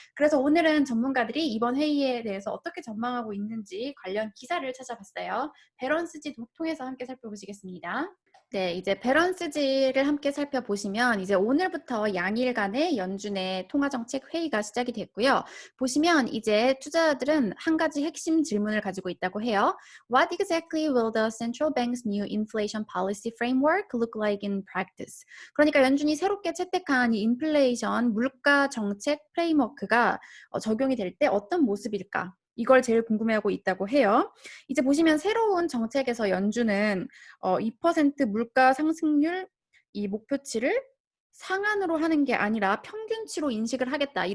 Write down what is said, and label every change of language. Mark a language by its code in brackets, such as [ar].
[ko] 그래서 오늘은 전문가들이 이번 회의에 대해서 어떻게 전망하고 있는지 관련 기사를 찾아봤어요. 배런스지 통해서 함께 살펴보시겠습니다. 네, 이제 배런스지를 함께 살펴보시면 이제 오늘부터 양일간의 연준의 통화정책 회의가 시작이 됐고요. 보시면 이제 투자자들은 한 가지 핵심 질문을 가지고 있다고 해요. [en] What exactly will the central bank's new inflation policy framework look like in practice? [ko] 그러니까 연준이 새롭게 채택한 이 인플레이션 물가 정책 프레임워크가 적용이 될 때 어떤 모습일까? 이걸 제일 궁금해하고 있다고 해요. 이제 보시면 새로운 정책에서 연준은 2% 물가 상승률 이 목표치를 상한으로 하는 게 아니라 평균치로 인식을 하겠다.